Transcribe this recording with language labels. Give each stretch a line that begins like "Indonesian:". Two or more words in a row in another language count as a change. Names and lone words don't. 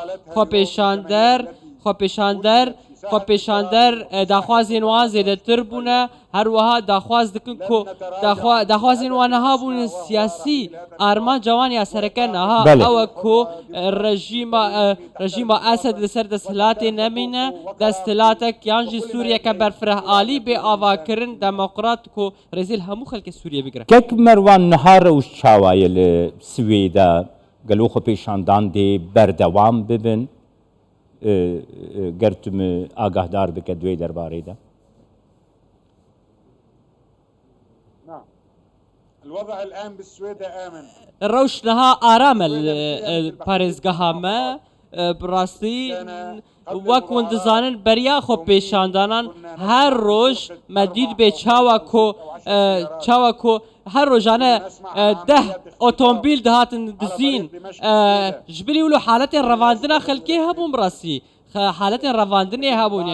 Kurdish: xwepêşander daxwazên wan zêdetir bûne her wiha daxwaz dikin ku daxwazên wan niha bûnin siyasî armanca wan ya sereke niha ew e ku rejîma Esed li ser desthilatê nemîne desthilatek yan jî Sûriyeke berfireh alî bê avakirin demokrat ku rêzê li hemû xelkê Sûriyê bigire Kek Merwan niha rewş çawaye li Swêda gelo xwe pêşandan dê berdewam bibin ger tu me agahdar bike duê derbarê de
Arabic: نعم الوضع الآن بالسويدة آمن
Kurdish: rewş niha aram e li parêzgeha me birastî wek hûn dizanin beriya xwe pêşandanan her roj me dît bê çawa ku her rojane 10 otomobîl dihatin dizîn ji birî wilo haletên revandina xelkê hebûn birastî haletên revandinê hebûne